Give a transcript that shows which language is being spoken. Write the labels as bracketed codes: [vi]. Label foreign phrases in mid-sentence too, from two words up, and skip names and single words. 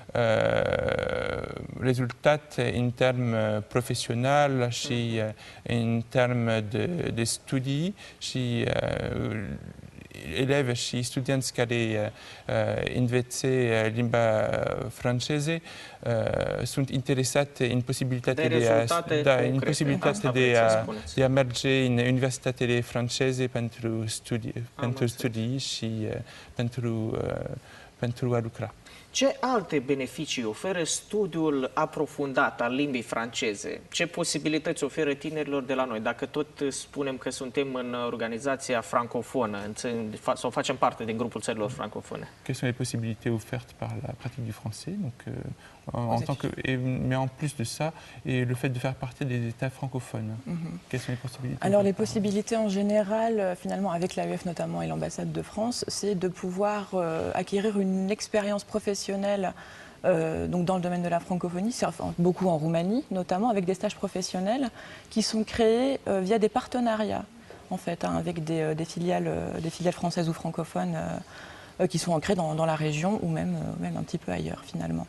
[ro] rezultate în termen profesional și în termen de studii și elevi și studenți care înveță limba franceză sunt interesate în posibilitatea de a merge în universitatele franceze pentru studii și pentru a lucra. Ce alte beneficii oferă studiul aprofundat al limbii franceze? Ce posibilități oferă tinerilor de la noi? Dacă tot spunem că suntem în organizația francofonă sau facem parte din grupul țărilor francofone. [fr] Quelles sont les possibilités offertes par la pratique du français? Donc, mais en plus de ça, et le fait de faire partie des États francophones. Quelles sont les possibilités? Alors les possibilités en général, finalement avec l'AEF notamment et l'ambassade de France, c'est de pouvoir acquérir une expérience professionnelle donc dans le domaine de la francophonie, beaucoup en Roumanie notamment, avec des stages professionnels qui sont créés via des partenariats en fait, avec des filiales françaises ou francophones qui sont ancrées dans la région ou même un petit peu ailleurs finalement.